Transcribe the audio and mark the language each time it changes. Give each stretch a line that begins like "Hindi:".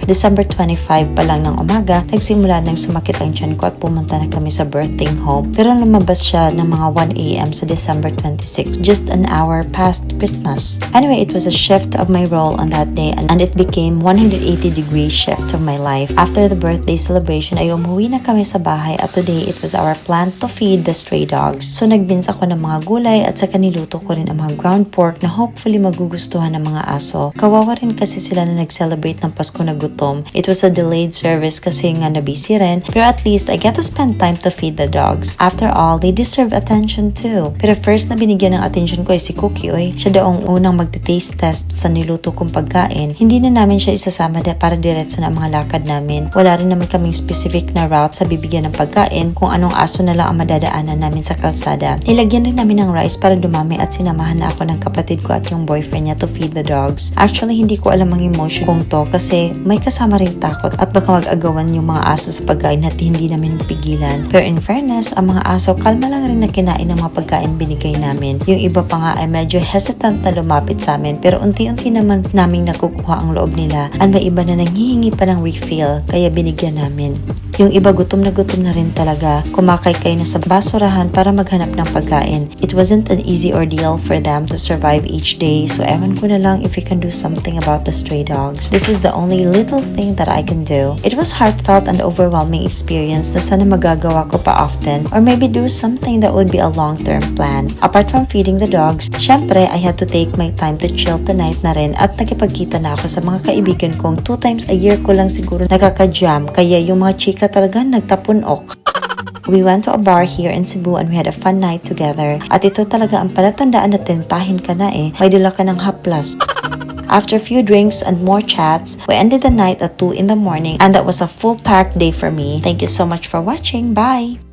Filipino: December 25 pa lang ng umaga, nagsimula nang sumakit ang tiyan ko at pumunta na kami sa birthing home. Pero lumabas siya ng mga 1 a.m.
English: sa December 26, just an hour past Christmas. Anyway, it was a shift of my role on that day and it became 180-degree shift of my life. After the birthday celebration,
Filipino: ay umuwi na kami sa bahay at
English: today it was our plan to feed the stray dogs.
Filipino: So nagbins ako ng mga gulay at saka niluto ko rin ang mga ground pork na hopefully magugustuhan ng mga aso. Kawawa rin kasi sila na nag-celebrate ng Pasko na gutom.
English: It was a delayed service
Filipino: kasi nga na-busy rin pero
English: at least I get to spend time to feed the dogs. After all, they deserve attention too.
Filipino: Pero first na binigyan ng attention ko ay si Cookie, oy. Siya daw ang unang magte-taste test sa niluto kong pagkain. Hindi na namin siya isasama para diretso na ang mga lakad namin. Wala rin naman kaming specific na route sa bibigyan ng pagkain kung anong aso na lang ang madadaanan namin sa kalsada. Nilagyan rin namin ng rice para dumami at sinamahan na ako ng kapatid ko at yung boyfriend niya
English: to feed the dogs.
Filipino: Actually, hindi ko alam ang emotion kong to kasi may kasama rin takot at baka mag-agawan yung mga aso sa pagkain at hindi namin pigilan. Pero in fairness, ang mga aso kalma lang rin na kinain ng mga pagkain binigay namin. Yung iba pa nga ay medyo hesitant na lumapit sa amin pero unti-unti naman naming nakukuha ang loob nila at may iba na nanghihingi pa ng refill kaya binigyan namin. Yung iba gutom na rin talaga. Kumakaykay na sa basurahan para maghanap ng pagkain.
English: It wasn't an easy ordeal for them to survive each day
Filipino: so ewan ko na lang
English: if we can do something about the stray dogs. This is the only little thing that I can do. It was heartfelt and overwhelming experience
Filipino: na sana magagawa ko pa
English: often or maybe do something that would be a long-term plan. Apart from feeding the dogs,
Filipino: syempre
English: I had to take my time to chill tonight
Filipino: na rin at nakipagkita na ako sa mga kaibigan kong 2 times a year ko lang siguro nakaka-jam kaya yung mga chika talaga nagtapunok.
English: We went to a bar here in Cebu and we had a fun night together.
Filipino: At ito talaga ang palatandaan na tintahin ka na may dala ka ng haplas.
English: After a few drinks and more chats, we ended the night at 2 in the morning and that was a full-packed day for me. Thank you so much for watching. Bye!